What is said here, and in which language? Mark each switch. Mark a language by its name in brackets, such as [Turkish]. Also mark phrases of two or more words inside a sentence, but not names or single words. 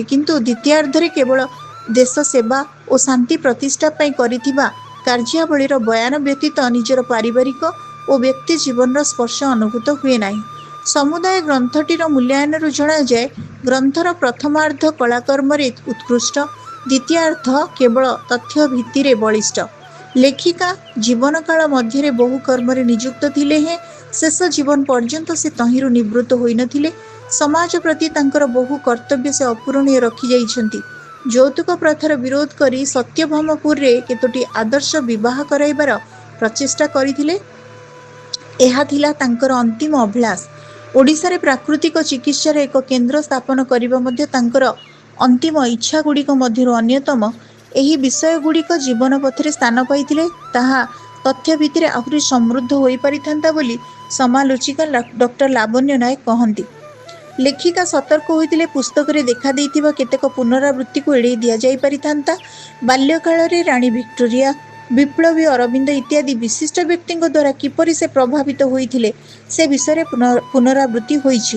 [Odia] କିନ୍ତୁ ଦ୍ୱିତୀୟାର୍ଦ୍ଧରେ କେବଳ ଦେଶ ସେବା ଓ ଶାନ୍ତି ପ୍ରତିଷ୍ଠା ପାଇଁ କରିଥିବା କାର୍ଯ୍ୟାବଳୀର ବୟାନ ବ୍ୟତୀତ ନିଜର ପାରିବାରିକ ଓ ବ୍ୟକ୍ତି ଜୀବନର ସ୍ପର୍ଶ ଅନୁଭୂତ ହୁଏ ନାହିଁ। ସମୁଦାୟ ଗ୍ରନ୍ଥଟିର ମୂଲ୍ୟାୟନରୁ ଜଣାଯାଏ, ଗ୍ରନ୍ଥର ପ୍ରଥମାର୍ଦ୍ଧ କଳାକର୍ମରେ ଉତ୍କୃଷ୍ଟ, ଦ୍ୱିତୀୟାର୍ଦ୍ଧ କେବଳ ତଥ୍ୟ ଭିତ୍ତିରେ ବଳିଷ୍ଠ। ଲେଖିକା ଜୀବନ କାଳ ମଧ୍ୟ ବହୁ କର୍ମ ନିଯୁକ୍ତ ଥିଲେ ହେଁ ଶେଷ ଜୀବନ ପର୍ଯ୍ୟନ୍ତ ସେ ତହିଁରୁ ନିବୃତ୍ତ ହୋଇ ନଥିଲେ। ସମାଜ ପ୍ରତି ତାଙ୍କର ବହୁ କର୍ତ୍ତବ୍ୟ ସେ ଅପୂରଣୀୟ ରଖି ଯାଇଛନ୍ତି। ଯୌତୁକ ପ୍ରଥାର ବିରୋଧ କରି ସତ୍ୟଭାମପୁରରେ କେତୋଟି ଆଦର୍ଶ ବିବାହ କରାଇବାର ପ୍ରଚେଷ୍ଟା କରିଥିଲେ। ଏହା ଥିଲା ତାଙ୍କର ଅନ୍ତିମ ଅଭିଳାଷ। ଓଡ଼ିଶାରେ ପ୍ରାକୃତିକ ଚିକିତ୍ସାର ଏକ କେନ୍ଦ୍ର ସ୍ଥାପନ କରିବା ମଧ୍ୟ ତାଙ୍କର ଅନ୍ତିମ ଇଚ୍ଛା ଗୁଡ଼ିକ ମଧ୍ୟରୁ ଅନ୍ୟତମ। ଏହି ବିଷୟଗୁଡ଼ିକ ଜୀବନ ପଥରେ ସ୍ଥାନ ପାଇଥିଲେ ତାହା ତଥ୍ୟ ଭିତ୍ତିରେ ଆହୁରି ସମୃଦ୍ଧ ହୋଇପାରିଥାନ୍ତା ବୋଲି ସମାଲୋଚିକା ଡକ୍ଟର ଲାବଣ୍ୟ ନାୟକ କହନ୍ତି। ଲେଖିକା ସତର୍କ ହୋଇଥିଲେ ପୁସ୍ତକରେ ଦେଖା ଦେଇଥିବା କେତେକ ପୁନରାବୃତ୍ତିକୁ ଏଡ଼େଇ ଦିଆ ଯାଇ ପାରିଥାନ୍ତା। ବାଲ୍ୟକାଳ ରେ ରାଣୀ ଭିକ୍ଟୋରିଆ, ବିପ୍ଳବୀ ଅରବିନ୍ଦ ଇତ୍ୟାଦି ବିଶିଷ୍ଟ ବ୍ୟକ୍ତିଙ୍କ ଦ୍ୱାରା କିପରି ସେ ପ୍ରଭାବିତ ହୋଇଥିଲେ ସେ ବିଷୟ ପୁନରାବୃତ୍ତି ହୋଇଛି।